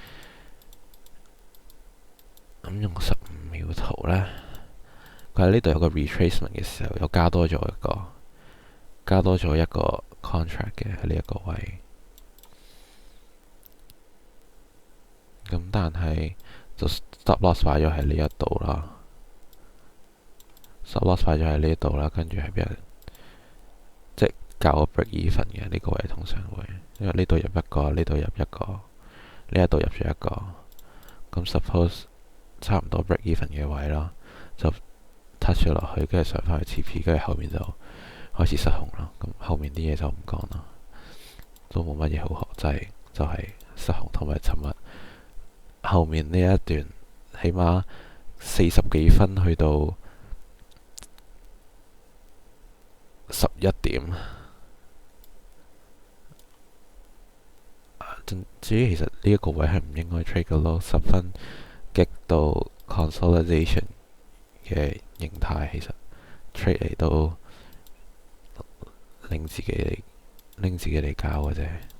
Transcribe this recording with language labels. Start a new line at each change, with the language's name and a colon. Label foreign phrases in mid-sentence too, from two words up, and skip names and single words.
Cantonese: 咁用15秒圖呢，佢喺呢度有個 retracement 嘅時候，又加多咗一個 contract 嘅喺呢一個位。咁但係就
English: stop loss
Cantonese: 擺咗喺呢一度啦，
English: stop loss
Cantonese: 擺咗喺呢度啦，跟住係俾人即係較個
English: break even
Cantonese: 嘅呢個位，通常會因為呢度入一個，呢度入一個，呢一度入咗一個，咁 suppose 差唔多
English: break even
Cantonese: 嘅位啦，就 touch 咗落去，跟住上返去 TP， 跟住後面就開始失控啦。咁後面啲嘢就唔講啦，都冇乜嘢好學，就係失控。同埋尋日後面呢一段起碼40幾分去到11點，至於其實呢一個位係唔應該 trade 嘅咯，10分極度 consolidation 嘅形態，其實 trade 嚟都拎自己嚟搞嘅啫。